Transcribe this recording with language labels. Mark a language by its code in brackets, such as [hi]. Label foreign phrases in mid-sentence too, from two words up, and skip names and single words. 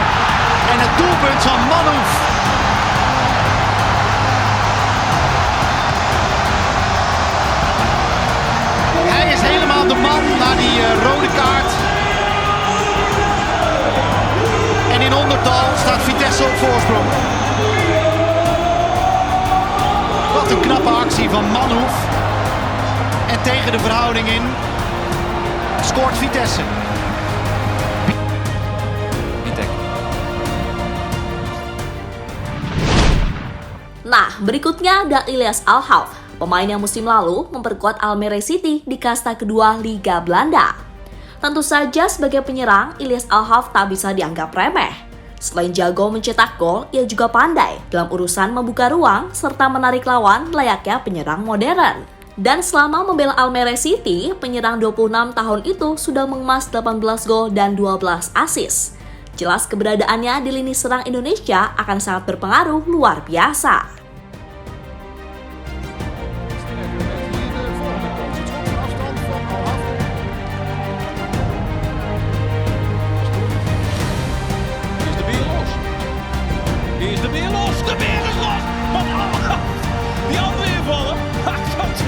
[nl] En het doelpunt van Manhoef. Hij is helemaal de man na die rode kaart. En in ondertal staat Vitesse op voorsprong. Wat een knappe actie van Manhoef. En tegen de verhouding in scoort Vitesse. [id] Nah, berikutnya ada Ilyas Alhaaf, pemain yang musim lalu memperkuat Almere City di kasta kedua Liga Belanda. Tentu saja sebagai penyerang, Ilyas Alhaaf tak bisa dianggap remeh. Selain jago mencetak gol, ia juga pandai dalam urusan membuka ruang serta menarik lawan layaknya penyerang modern. Dan selama membela Almere City, penyerang 26 tahun itu sudah mengemas 18 gol dan 12 assist. Jelas keberadaannya di lini serang Indonesia akan sangat berpengaruh luar biasa. [nl] De Beer los, de Beer is los! Wat die andere invallen, hij gaat 2-2.